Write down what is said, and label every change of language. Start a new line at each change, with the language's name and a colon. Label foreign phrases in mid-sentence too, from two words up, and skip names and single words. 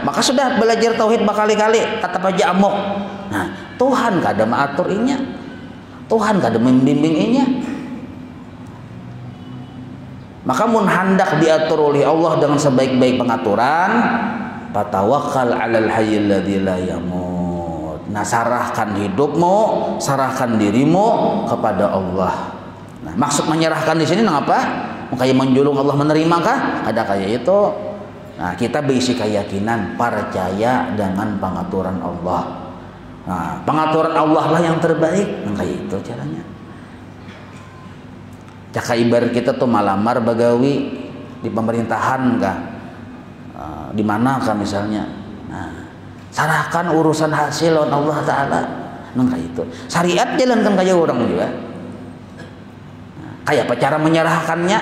Banjar: Maka sudah belajar tauhid berkali-kali, tetap aja amok. Nah, Tuhan kada mengatur inya, Tuhan kada membimbing inya. Maka mun hendak diatur oleh Allah dengan sebaik-baik pengaturan,
Arabic: فتوكل على الحي الذي لا يموت.
Banjar: Nah, sarahkan hidupmu, sarahkan dirimu kepada Allah. Nah, maksud menyerahkan di sini apa? Kayak menjulung Allah menerimakah? Ada kayak itu. Nah, kita berisi keyakinan percaya dengan pengaturan Allah. Nah, pengaturan Allah lah yang terbaik. Nah, kayak itu caranya. Caka ibarat kita tuh malamar bagawi di pemerintahan kah, di mana kah misalnya. Nah, sarahkan urusan hasil lawan Allah Ta'ala. Nah, kayak itu. Syariat jalankan kayak orang juga. Nah, Kayak apa cara menyerahkannya?